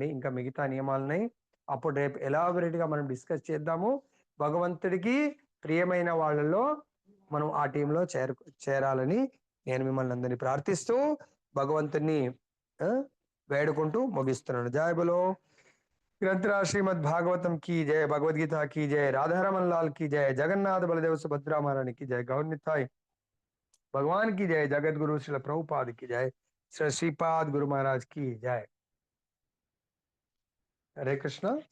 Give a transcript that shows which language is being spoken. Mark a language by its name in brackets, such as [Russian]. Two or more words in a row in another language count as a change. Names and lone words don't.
[Telugu] ఇంకా మిగతా నియమాలని అప్పుడు రేపు ఎలాబొరేట్ గా మనం డిస్కస్ చేద్దాము. భగవంతుడికి ప్రియమైన వాళ్ళలో మనం ఆ టీంలో చేరాలని నేను మిమ్మల్ని అందరినీ ప్రార్థిస్తూ భగవంతుని వేడుకుంటూ ముగిస్తున్నాను. [Hindi] जय बोलो ग्रंथराज श्रीमद भागवतम की जय, भगवदगीता की जय, राधारमन लाल की जय, जगन्नाथ बलदेव सुभद्रा महारानी की जय, गौर निताई भगवान की जय, जगत गुरु श्री प्रभुपाद की जय, श्री श्रीपाद गुरु महाराज की जय. हरे कृष्णा.